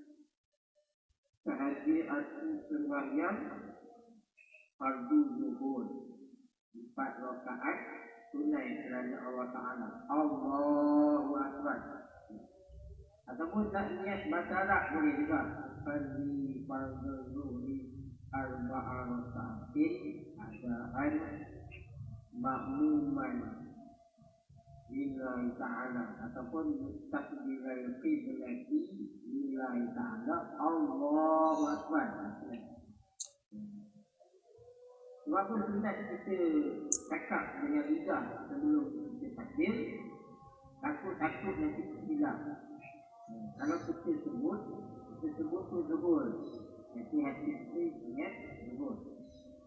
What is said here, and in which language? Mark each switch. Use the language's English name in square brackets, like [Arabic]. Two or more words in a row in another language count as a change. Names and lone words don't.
[Malay] Sehari aku sembahyang fardu zuhur 4 rakaat tunai kerana Allah Ta'ala. [Arabic] الله أكبر. [Malay] Ataupun tak niat bahasa Arab boleh juga. [Arabic] فرض فرض الظهر أربع ركعات أداء مأموما لله تعالى. Ataupun تكبير القبلة لله تعالى. الله أكبر. [Malay] Sebab tu sunat kita cakap dengan lidah sebelum kita takbir. Takut nanti tersilap. Kalau kita sebut tu zuhur. Hati-hati kita ingat zuhur.